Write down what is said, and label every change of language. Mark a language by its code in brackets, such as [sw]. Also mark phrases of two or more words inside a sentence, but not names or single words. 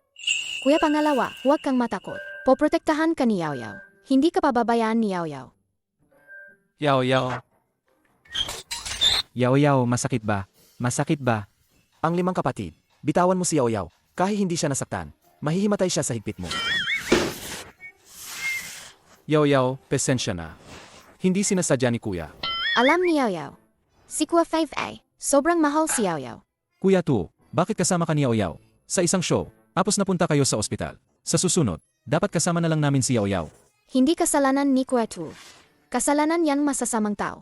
[tl] Kuya pangalawa, huwag kang matakot. Poprotektahan ka ni Yao Yao. Hindi ka pababayaan ni Yao Yao. Yao Yao. Yao Yao, masakit ba? Masakit ba? Ang 5 kapatid. Bitawan mo si Yao Yao. Kahit hindi siya nasaktan, mahihimatay siya sa higpit mo. Yao Yao, pesensya na. Hindi sinasadya ni Kuya. Alam ni Yao Yao. Si Kuya 5 sobrang mahal si Yao Yao. Kuya Tu, bakit kasama ka ni Yao Yao? Sa isang show, tapos napunta kayo sa ospital. Sa susunod, dapat kasama na lang namin si Yao Yao. Hindi kasalanan ni Kuya Tu. Kasalanan yan masasamang tao.